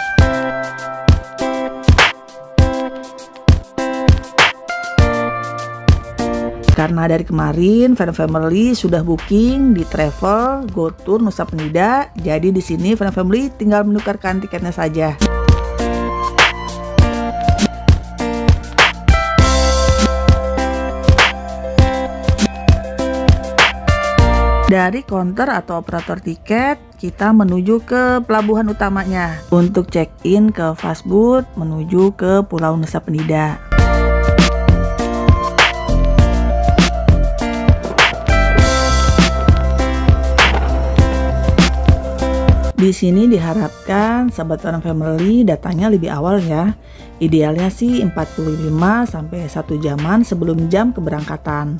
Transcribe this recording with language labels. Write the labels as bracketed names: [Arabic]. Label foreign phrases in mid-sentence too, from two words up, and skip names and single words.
[Indonesian] Karena dari kemarin Fun Family sudah booking di travel GoTour Nusa Penida, jadi di sini Fun Family tinggal menukarkan tiketnya saja. Dari counter atau operator tiket, kita menuju ke pelabuhan utamanya untuk check-in ke fastboat menuju ke Pulau Nusa Penida. Di sini diharapkan Sobat Fun Family datangnya lebih awal ya. Idealnya sih 45 sampai 1 jaman sebelum jam keberangkatan.